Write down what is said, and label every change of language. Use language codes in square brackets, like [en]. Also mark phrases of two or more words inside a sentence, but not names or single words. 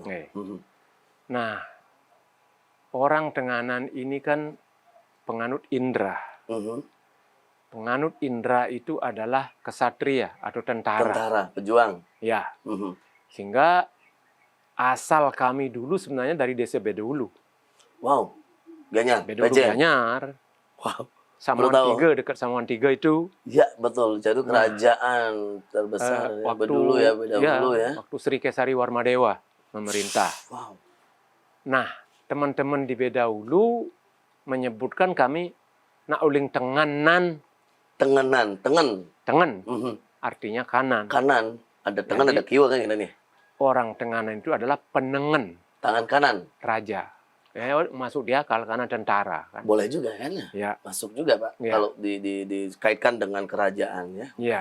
[id] Nah, orang Tenganan ini kan penganut indra. Penganut indra itu adalah kesatria atau tentara. Tentara, pejuang. Ya. Sehingga asal kami dulu sebenarnya dari desa Bedulu. Wow, Gianyar. Bedulu Gianyar. Wow. Samuan 3, dekat Samuan 3 itu. Ya, betul. Jadi kerajaan terbesar waktu, Bedulu ya, Bedulu ya. Waktu Sri Kesari Warmadewa memerintah. Wow. Nah, teman-teman di Bedulu menyebutkan kami [ban] nak uling [id] Tenganan. Tengen. Artinya kanan. Kanan. Ada tengan, ada kiwa kan ini nih. Orang Tenganan itu adalah penengen. Tangan kanan. Raja. Ya, masuk dia akal karena tentara. Kan? Boleh juga kan? Ya. Masuk juga, Pak. Ya. Kalau dikaitkan dengan kerajaan ya. Ya.